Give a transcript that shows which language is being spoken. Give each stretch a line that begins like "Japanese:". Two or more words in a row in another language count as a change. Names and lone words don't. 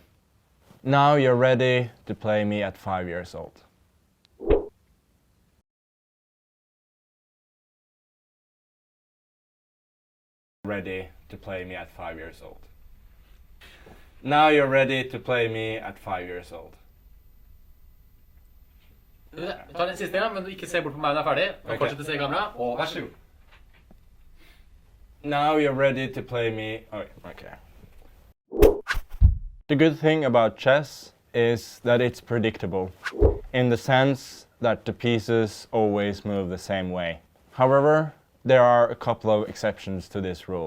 English: Now you're ready to play me at 5 years old. Ready to play me at 5 years old. Now you're ready to play me at 5 years old.
Norwegian: Ta den siste gang, men du ikke se bort på meg når jeg er ferdig. Og fortsett å se i kamera, og vær så god.
English: Now you're ready to play me. Oh, okay. The good thing about chess is that it's predictable, in the sense that the pieces always move the same way. However, there are a couple of exceptions to this rule.